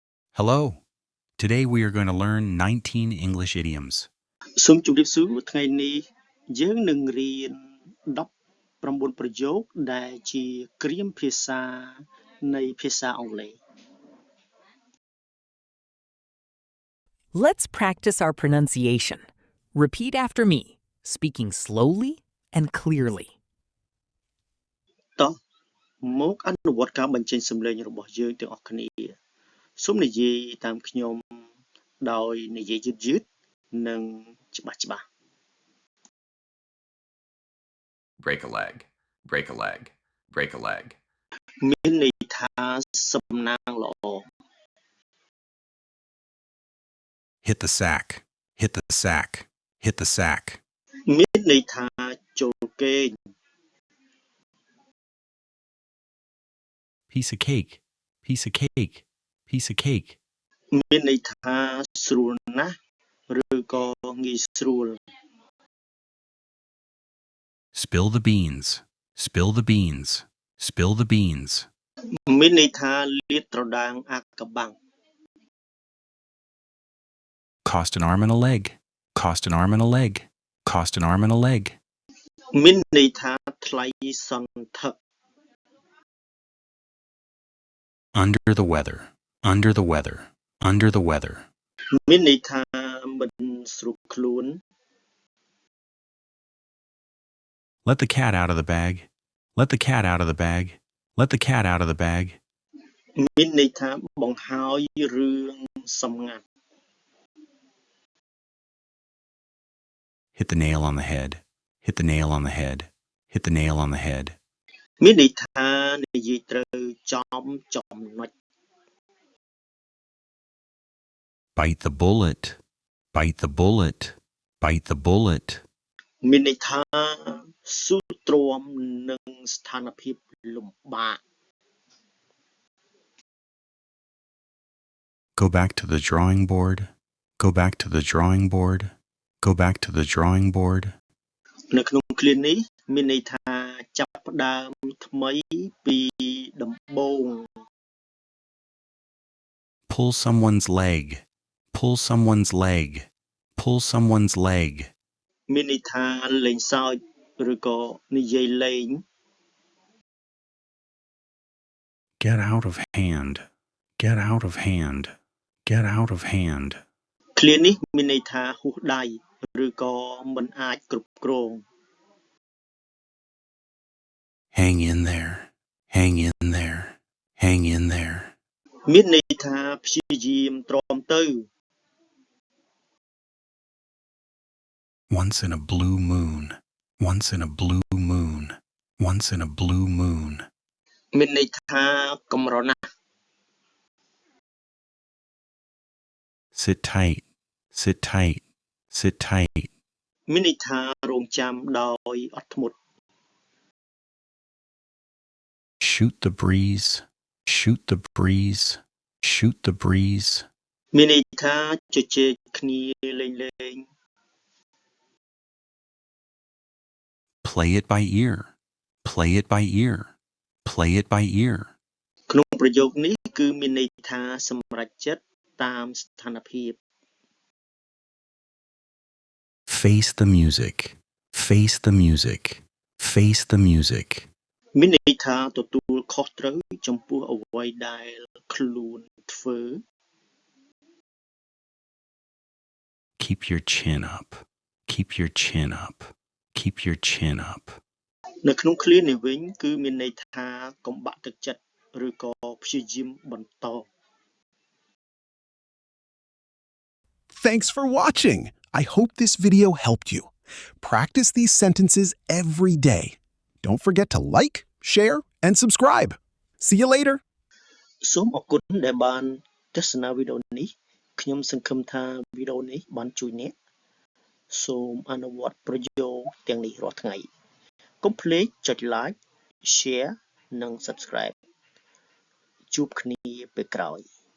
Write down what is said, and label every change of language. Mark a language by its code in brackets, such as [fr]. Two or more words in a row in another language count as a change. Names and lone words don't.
[en] Hello. Today we are going to learn 19 English idioms. [km] សូមជម្រាបសួរថ្ងៃនេះយើងនឹងរៀន19ប្រយោគដែលជាគ្រាមភាសានៃភាសាអង់គ្លេស [en] Let's practice our pronunciation. Repeat after me, speaking slowly and clearly. [km] តោះមកអនុវត្តការបញ្ចេញសំឡេងរបស់យើងទាំងអស់គ្នាសូមនិយាយតាមខ្ញុំដោយនិយាយយឺតៗនិងច្បាស់ៗ [en] break a leg, break a leg, break a leg. [km] មានន័យថាសំណាងល្អ [en] Hit the sack. Hit the sack. Hit the sack. [km] មានន័យថាចូលគេង [en] Piece of cake. Piece of cake. Piece of cake. [km] មានន័យថាស្រួលណាស់ឬក៏ងាយស្រួល [en] Spill the beans. Spill the beans. Spill the beans. [km] មានន័យថាលាតត្រដាងអាថ៌កំបាំង [en] Cost an arm and a leg. Cost an arm and a leg. Cost an arm and a leg. [km] មានន័យថាថ្លៃសន្ធឹក [en] Under the weather. Under the weather. Under the weather. [km] មានន័យថាមិនស្រួលខ្លួន [en] Let the cat out of the bag. Let the cat out of the bag. Let the cat out of the bag. [km] មានន័យថាបង្ហើយរឿងសម្ងាត់ [en] Hit the nail on the head. Hit the nail on the head. Hit the nail on the head. [km] មានន័យថានិយាយត្រូវចំចំណុច [en] Bite the bullet. Bite the bullet. Bite the bullet. [km] មានន័យថាស៊ូទ្រាំនឹងស្ថានភាពលំបាក [en] Go back to the drawing board. Go back to the drawing board. Go back to the drawing board. [km] នៅក្នុងឃ្លានេះមានន័យថាចាប់ផ្ដើមថ្មីពីដំបូង [en] Pull someone's leg. Pull someone's leg. Pull someone's leg. [km] មានន័យថាលេងសើចឬក៏និយាយលេង [en] Get out of hand. Get out of hand. Get out of hand. [km] ឃ្លានេះមានន័យថាហួសដៃឬក៏មិនអាចគ្រប់គ្រង [en] Hang in there. Hang in there. Hang in there. [km] មានន័យថាព្យាយាមទ្រាំទៅ [en] Once in a blue moon. Once in a blue moon. Once in a blue moon. [km] មានន័យថាកម្រណាស់ [en] Sit tight. Sit tight. Sit tight. [km] មានន័យថារងចាំដោយអត់ធ្មត់ [en] Shoot the breeze. Shoot the breeze. Shoot the breeze. [km] មានន័យថាជជែកគ្នាលេងៗ [en] Play it by ear. Play it by ear. Play it by ear. [km] ក្នុងប្រយោគនេះគឺមានន័យថាសម្រេចចិត្តតាមស្ថានភាព [en] Face the music. Face the music. Face the music. [km] មានន័យថាទទួលខុសត្រូវចំពោះអ្វីដែលខ្លួនធ្វើ [en] Keep your chin up. Keep your chin up. Keep your chin up. [km] នៅក្នុងឃ្លានេះវិញគឺមានន័យថាកុំបាក់ទឹកចិត្តឬក៏ព្យាយាមបន្ត [en] Thanks for watching. I hope this video helped you. Practice these sentences every day. Don't forget to like, share, and subscribe. See you later. [km] សូមអរគុណដែលបានទស្សនាវីដេអូនេះខ្ញុំសង្ឃឹមថាវីដេអូនេះបានជួយអ្នកសូមអនុវត្តប្រយោគទាំងនេះរាល់ថ្ងៃកុំភ្លេចចុច [en] like share [km] និង subscribe ជួបគ្នាពេលក្រោយ